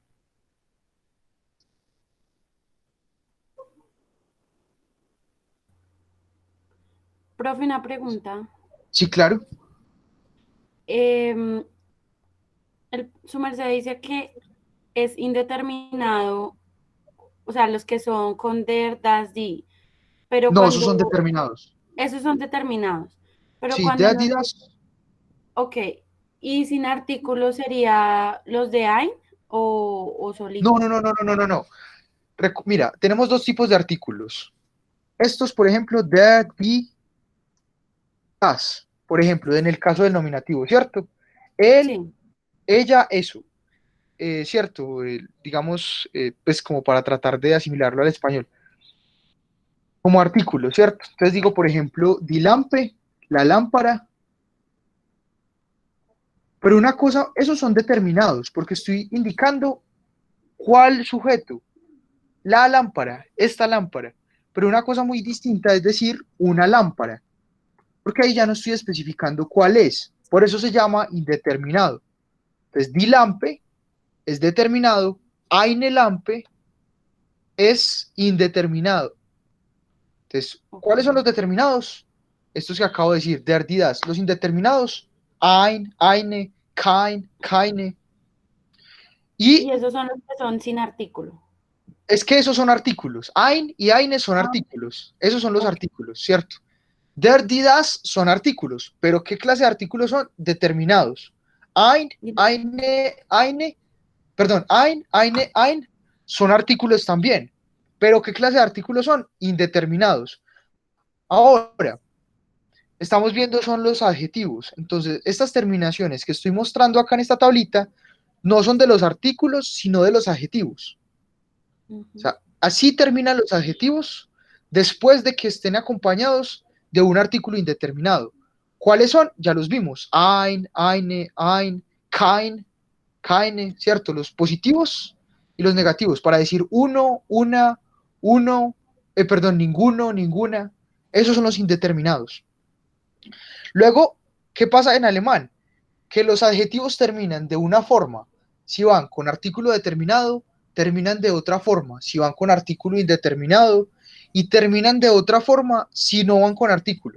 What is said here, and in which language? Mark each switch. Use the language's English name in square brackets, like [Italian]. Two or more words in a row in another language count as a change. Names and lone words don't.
[Spanish] Profe, una pregunta. Sí, claro. Su merced dice que es indeterminado, o sea, los que son con [German] der, das, die, [Spanish] pero No, esos son determinados. Esos son determinados, pero Sí, cuando de no, Adidas. ok, y sin artículo sería los de ein o solito. No. Mira, tenemos dos tipos de artículos. Estos, por ejemplo, [German] der, die, das. [Spanish] Por ejemplo, en el caso del nominativo, ¿cierto? Él, Sí. ella, eso. ¿Cierto? Digamos, pues como para tratar de asimilarlo al español. Como artículo, ¿cierto? Entonces digo, por ejemplo, [German] die Lampe, [Spanish] la lámpara. Pero una cosa, esos son determinados, porque estoy indicando ¿Cuál sujeto? La lámpara, esta lámpara. Pero una cosa muy distinta es decir una lámpara, porque ahí ya no estoy especificando cuál es. Por eso se llama indeterminado. Entonces, [German] die Lampe [Spanish] es determinado, [German] eine Lampe [Spanish] es indeterminado. Entonces, ¿cuáles son los determinados? Estos que acabo de decir, [German] der, die, das. [Spanish] Los indeterminados, [German] ein, eine, kein, keine. [Spanish] Y esos son los que son sin artículo. Es que esos son artículos. Ein y eine son artículos. Esos son los artículos, ¿cierto? [German] Der, die, das [Spanish] son artículos. ¿Pero qué clase de artículos son? Determinados. [German] Ein, eine, [Spanish] perdón, ein son artículos también. ¿Pero qué clase de artículos son? Indeterminados. Ahora, estamos viendo son los adjetivos. Entonces, estas terminaciones que estoy mostrando acá en esta tablita no son de los artículos, sino de los adjetivos. O sea, así terminan los adjetivos después de que estén acompañados de un artículo indeterminado. ¿Cuáles son? Ya los vimos. [German] Ein, eine, kein, keine, [Spanish] ¿cierto? Los positivos y los negativos, para decir uno, una, ninguno, ninguna. Esos son los indeterminados. Luego, ¿qué pasa en alemán? Que los adjetivos terminan de una forma si van con artículo determinado, terminan de otra forma si van con artículo indeterminado, y terminan de otra forma si no van con artículo.